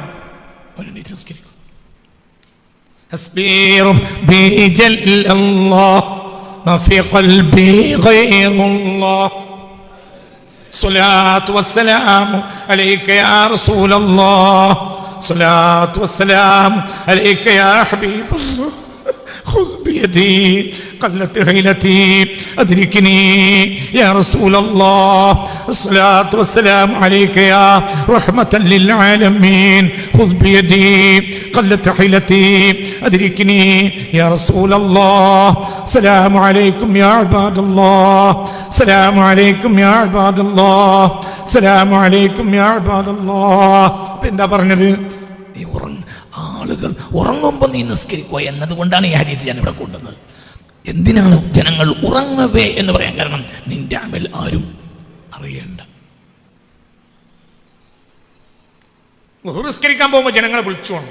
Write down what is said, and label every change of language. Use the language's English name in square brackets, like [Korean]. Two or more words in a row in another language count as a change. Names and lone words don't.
[Malayalam] അവൻ നിസ്കരിക്കും. [Arabic] الصلاة والسلام عليك يا رسول الله، الصلاة والسلام عليك يا حبيب الله, خذ بيدي قلت حيلتي أدركني يا رسول الله، الصلاة والسلام عليك يا رحمة للعالمين، خذ بيدي قلت حيلتي أدركني يا رسول الله، السلام عليكم يا عباد الله، السلام عليكم يا عباد الله، السلام عليكم يا عباد الله. [Malayalam] എന്താ പറഞ്ഞത്? നീ ആളുകൾ ഉറങ്ങുമ്പോൾ നീ നിസ്കരിക്കുക എന്നതുകൊണ്ടാണ് ഈ ഹദീസ് ഞാൻ ഇവിടെ കൊണ്ടുവന്നത്. എന്തിനാണ് ജനങ്ങൾ ഉറങ്ങവേ എന്ന് പറയാൻ കാരണം? നിന്റെ അമൽ ആരും അറിയണ്ട. നിസ്കരിക്കാൻ പോകുമ്പോൾ ജനങ്ങളെ വിളിച്ചു വേണം.